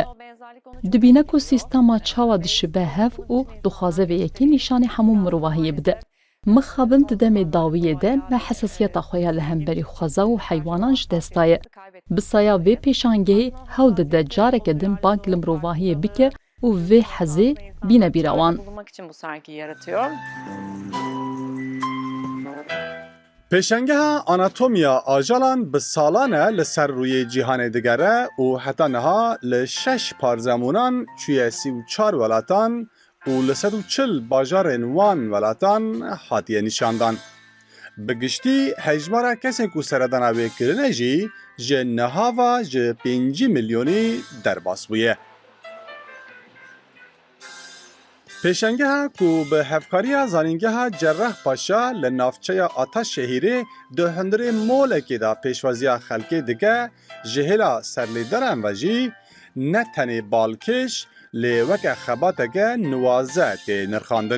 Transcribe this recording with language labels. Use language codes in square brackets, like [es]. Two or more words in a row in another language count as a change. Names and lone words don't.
[ku] Dibîne ku sîstema çawa dişibe hev û dixwaze vê yekê nîşanê hemû mirovahiyê bide. Mixabin di demê dawiyê de me hesasiyeta xwe ya li hemberî xweza û heywanan ji dest daye. Bi saya vê pêşangehê hewl dide careke din bank li mirovahiyê bike û vê hezê bîne bîra wan. [tr] Bulmak için bu sergiyi yaratıyor. [ku] Pêşengeha anatomiya ajalan bi salan e li ser rûyê cîhanê digere û heta niha li 6 parzemonan çûye 34 welatan û li 140 bajarên wan welatan hatiye nîşandan. Bi giştî hejmara kesên ku seredana wê kirine jî ji nihava ji 5 milyonî derbas bûye. پیشنگه کو به هفکاریا زانینگه جراح پاشا لنافچه آتا شهیری ده هندری مولکی دا پیشوازیا خلکی دیگه جهلا سرلیدرن و جی نه تنی بالکش لیوک خباتگه نوازه تی نرخاندن.